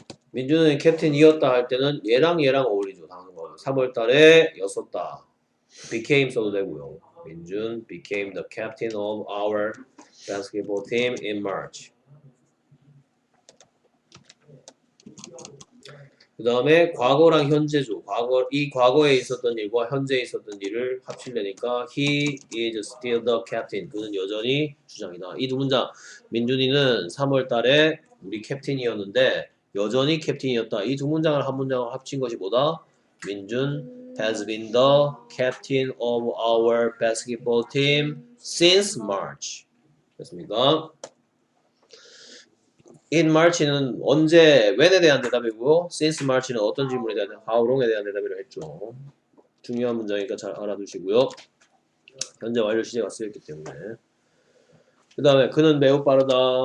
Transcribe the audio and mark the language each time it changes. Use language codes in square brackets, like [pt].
[ko] 민준은 캡틴이었다 할 때는 얘랑 어울리죠. 당연히 3월 달에 였었다. became 써도 되고요. [en] 민준 became the captain of our basketball team in March. [ko] 그 다음에 과거랑 현재죠. 이 과거에 있었던 일과 현재에 있었던 일을 합치려니까 [en] he is still the captain. [ko] 그는 여전히 주장이다. 이 두 문장 민준이는 3월 달에 우리 캡틴이었는데 여전히 캡틴이었다. 이 두 문장을 한 문장을 합친 것이 뭐다? [en] 민준 has been the captain of our basketball team since March. [ko] 됐습니까? [en] In March [ko] 는 언제, when에 대한 대답이고요. [en] Since March [ko] 는 어떤 질문에 대한 [en] how long [ko] 에 대한 대답이라고 했죠. 중요한 문장이니까 잘 알아두시고요. 현재 완료 시제가 쓰였기 때문에. 그 다음에 그는 매우 빠르다.